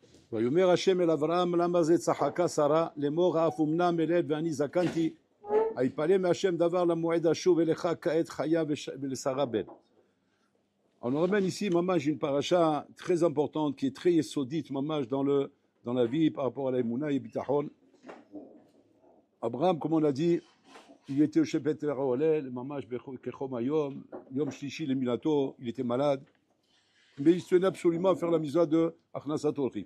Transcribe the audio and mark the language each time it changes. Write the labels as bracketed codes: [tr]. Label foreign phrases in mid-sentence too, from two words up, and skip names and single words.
[he] ויאמר השם אל אברהם למה זה צחקה שרה לאמור האף אמנם אלד ואני זקנתי היפלא מהשם דבר למועד אשוב אליך כעת חיה ולשרה בן. [fr] On ramène ici mamash une paracha très importante qui est très yesodite mamash dans la vie par rapport à la Emouna et Bitachon. Abraham, comme on a dit, il était au Shepet Raolel, [he] ממש כחום היום, יום שלישי למילתו, [fr] il était malade, mais il tenait absolument à faire la misa de [he] הכנסת אורחים.